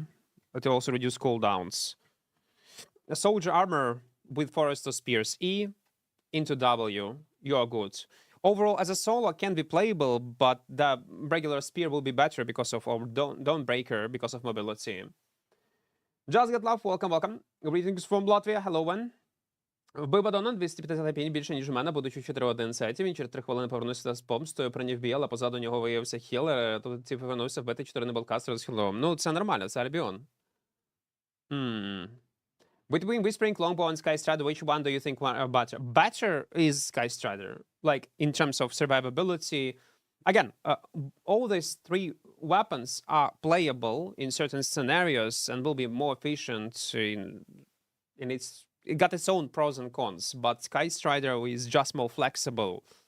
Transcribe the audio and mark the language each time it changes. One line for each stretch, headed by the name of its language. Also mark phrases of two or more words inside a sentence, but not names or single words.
English: It also reduce cooldowns. A soldier armor with Forester spears E into W. You are good. Overall, as a solo, can be playable, but the regular spear will be better because of our Dawnbreaker, because of mobility. Just Get Love, welcome. Greetings from Latvia, hello one.
Ukrainian: Вбив Бадона 250 пінь більше, ніж у мене, будучи 4-1 сеті. Він через 3 хвилини повернувся з помстою, прийняв бій, але позаду нього виявився хілер. Тут повернувся вбити 4 небелкастера з хілом. Ну, це нормально, це Альбіон.
English: Between Whispering, Longbow, and Sky Strider, which one do you think are better? Better is Sky Strider, like in terms of survivability. Again, all these 3 weapons are playable in certain scenarios and will be more efficient it got its own pros and cons, but Sky Strider is just more flexible.